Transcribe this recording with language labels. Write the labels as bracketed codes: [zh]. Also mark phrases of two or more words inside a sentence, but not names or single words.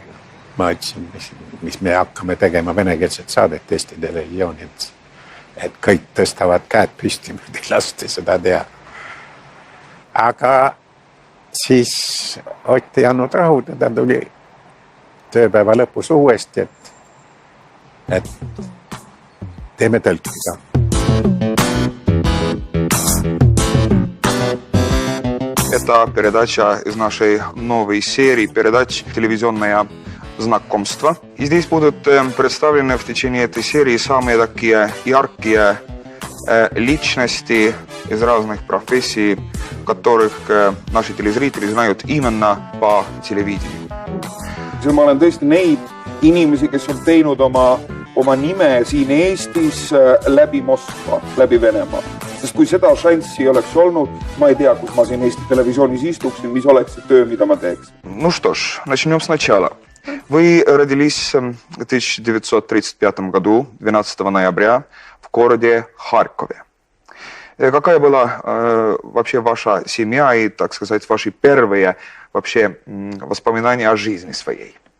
[et] Ma ütlesin, mis me hakkame tegema venekeelset saadet Eesti televisiooni, et kõik tõstavad käed püsti, ei lasti seda teha. Aga siis Ott ei andnud rahu, ta tuli tööpäeva lõpus uuesti, et teeme tõlkiga. [ru] Это передача из нашей новой серии передач «Телевизионное знакомство». И здесь будут представлены в течение этой серии самые такие яркие личности из разных профессий, которых наши телезрители знают именно по телевидению. [et] Ma olen tõesti neid inimesi, kes on teinud oma nime siin Eestis läbi Moskva, läbi Venemaa. Sest kui seda šanssi ei oleks olnud, ma ei tea, kus ma siin Eesti televisioonis istuksin, mis oleks see töö, mida ma teeks. [ru] Ну что ж, начнем сначала. Вы родились в 1935 году, 12 ноября, в городе Харькове. Какая была вообще ваша семья и, так сказать, ваши первые вообще воспоминания о жизни своей?